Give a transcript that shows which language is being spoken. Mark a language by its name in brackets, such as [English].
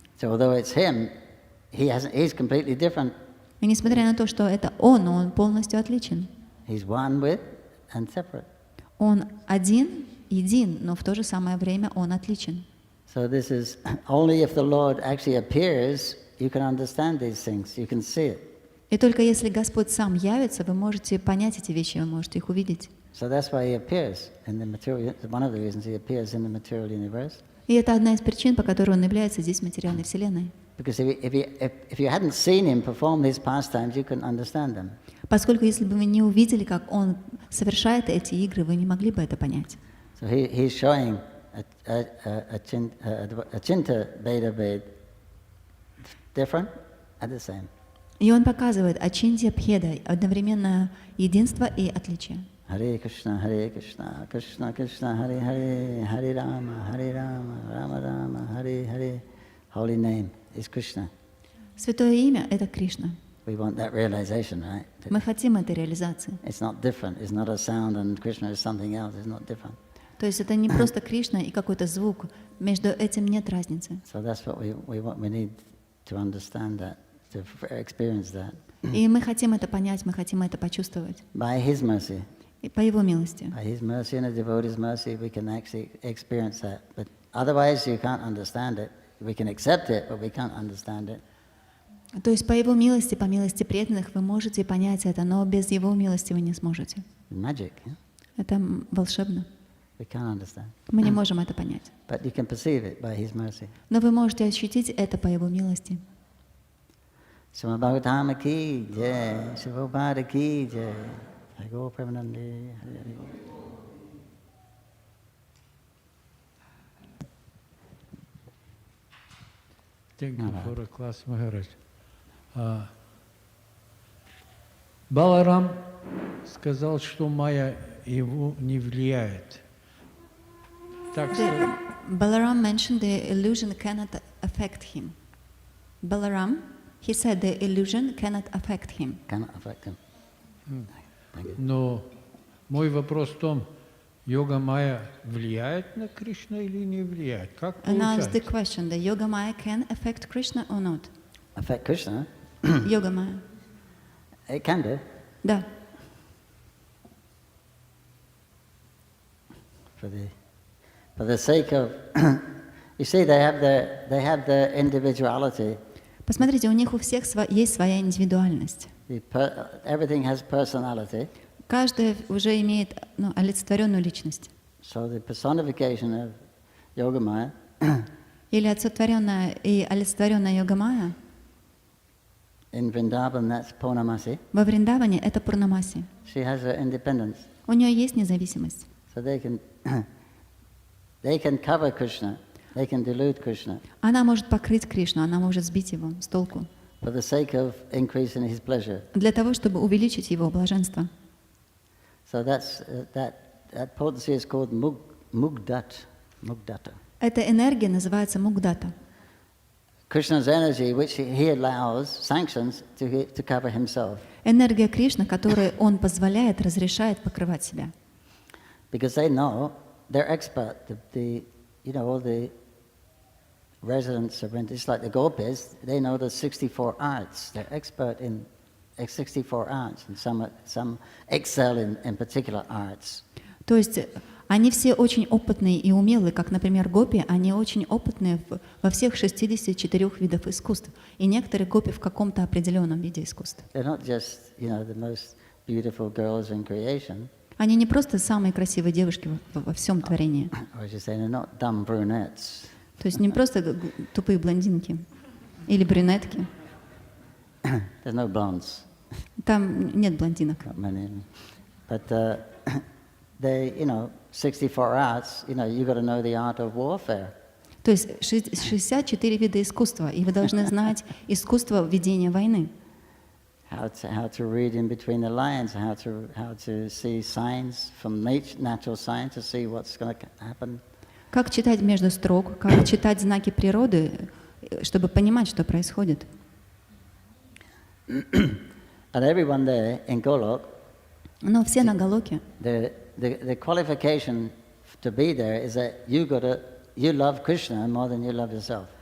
[English] So although it's him, he's completely different. [Russian] И несмотря на то, что это он полностью отличен. [English] He's one with and separate. [Russian] Он един, но в то же самое время он отличен. [English] So this is only if the Lord actually appears, you can understand these things, you can see it. [Russian] И только если Господь сам явится, вы можете понять эти вещи, вы можете их увидеть. [English] So that's why he appears in the material. One of the reasons he appears in the material universe. [Russian] И это одна из причин, по которой он является здесь в материальной вселенной. [English] Because if you hadn't seen him perform these pastimes, you couldn't understand them. [Russian] Поскольку если бы вы не увидели, как он совершает эти игры, вы не могли бы это понять. [English] So he's showing a Chinta Veda Ved different and the same. [Russian] И он показывает ачинтья бхеда, одновременно единство и отличие. [Sanskrit] Hare Krishna, Krishna Krishna, Hare Hare, Hare Rama, Rama Rama, Hare Hare. [English] Holy name is Krishna. [Russian] Святое имя — это Кришна. [English] We want that realization, right? [Russian] Мы хотим этой реализации. [English] It's not different. It's not a sound and Krishna is something else. It's not different. [Russian] То есть это не просто Кришна и какой-то звук. Между этим нет разницы. [English] So that's what we need to understand that, to experience that. [Russian] И мы хотим это понять, мы хотим это почувствовать. [English] By His mercy. [Russian] И по Его милости. [English] By His mercy and the devotee's mercy, we can actually experience that. But otherwise, you can't understand it. We can accept it, but we can't understand it. [Russian] То есть по Его милости, по милости преданных вы можете понять это, но без Его милости вы не сможете. [English] Magic. Yeah? [Russian] Это волшебно. [English] We can't understand. [Russian] Мы не можем это понять. [English] But you can perceive it by His mercy. [Russian] Но вы можете ощутить это по Его милости. [Hindi] Shrimad Bhagavatam ki jai, Shrimad ki jai. [Russian] Его Милость. [English] Thank you for a class, Maharaj. [Russian] Баларам сказал, что Майя его не влияет. Так что... [English] Balaram mentioned the illusion cannot affect him. Balaram, he said the illusion cannot affect him. Cannot affect him. [Russian] Но мой вопрос в том, йога Майя влияет на Кришну или не влияет? Как [English] And ask the question, the Yoga Maya can affect Krishna or not? Affect Krishna? Yoga Maya. It can do. [Russian] Да. [English] For the sake of, you see, they have their individuality. [Russian] Посмотрите, у них у всех есть своя индивидуальность. [English] Everything has personality. [Russian] Каждый уже имеет олицетворенную личность. [English] So the personification of Yoga Maya [Russian] Или олицетворенная Йога Майя. [English] in Vrindavan, that's Purnamasi. [Russian] Во Вриндаване это Пурнамаси. [English] She has her independence. [Russian] У нее есть независимость. [English] So they can cover Krishna, they can delude Krishna [Russian] Она может покрыть Кришну, она может сбить его с толку. [English] for the sake of increasing his pleasure. [Russian] Для того, чтобы увеличить его блаженство. [English] So that potency is called mugdata. [Russian] Эта энергия называется мугдата. [English] Krishna's energy, which he allows, sanctions to cover himself. [Russian] Энергия Кришны, которую он позволяет, разрешает покрывать себя. [English] Because they know, they're expert. All the residents of Vrindavan, just like the gopis, they know the 64 arts. They're expert in 64 arts, and some excel in particular arts. [Russian] То есть они все очень опытные и умелые, как, например, гопи, они очень опытные во всех 64 видах искусств. И некоторые гопи в каком-то определенном виде искусств. [English] They're not just, the most beautiful girls in creation. [Russian] Они не просто самые красивые девушки во всем творении. [English] Or as you say, they're not dumb brunettes. [Russian] То есть не просто тупые блондинки или брюнетки. [English] There's no blondes. [Russian] Там нет блондинок. [English] Not many. But they, 64 arts, you got to know the art of warfare. [Russian] То есть 64 вида искусства, и вы должны знать искусство ведения войны. [English] How to read in between the lines, how to see signs from natural signs to see what's going to happen. [Russian] Как читать между строк, как читать знаки природы, чтобы понимать, что происходит. [English] And everyone there in Golok, [Russian] Но все на Галоке. [English] The qualification to be there is that you love Krishna more than you love yourself.